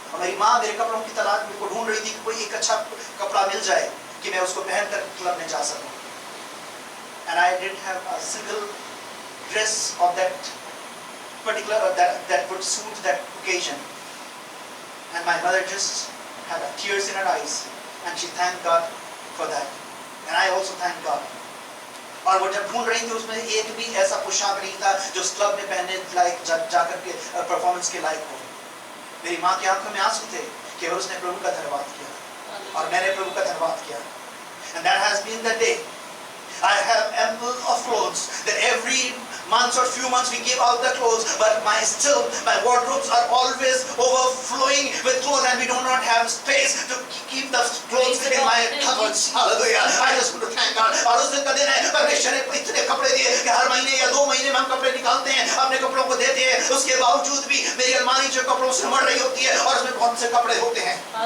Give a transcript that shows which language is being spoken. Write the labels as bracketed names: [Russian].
[Hindi] हमारी माँ मेरे कपड़ों की तलाश में को ढूंढ रही थी कि कोई एक अच्छा कपड़ा मिल जाए कि मैं उसको पहनकर क्लब में जा सकूं. [English] And I didn't have a single dress of that particular that would suit that occasion. And my mother just had tears in her eyes, and she thanked God for that. And I also thanked God. [Hindi] और वो जब ढूंढ रही थी उसमें एक भी ऐसा पोशाक नहीं था जो उस क्लब में पहनने लायक जाकर के परफॉर्मेंस के लायक हो. मेरी माँ की आंखों में आंसू थे कि उसने प्रभु का धन्यवाद किया और मैंने प्रभु का धन्यवाद किया. [English] And that has been the day. I have ample of clothes that every month or few months we give out the clothes, but my wardrobes are always overflowing with clothes, and we do not have space to keep the clothes in my cupboards. Hallelujah. I just want to thank God. [Hindi] और उस दिन का दिन है, परमेश्वर ने इतने कपड़े दिए कि हर महीने या 2 महीने में हम कपड़े निकालते हैं, अपने कपड़ों को देते हैं. उसके बावजूद भी मेरी अलमारी जो कपड़ों से मर रही होती है, और उसमें बहुत से कपड़े होते हैं.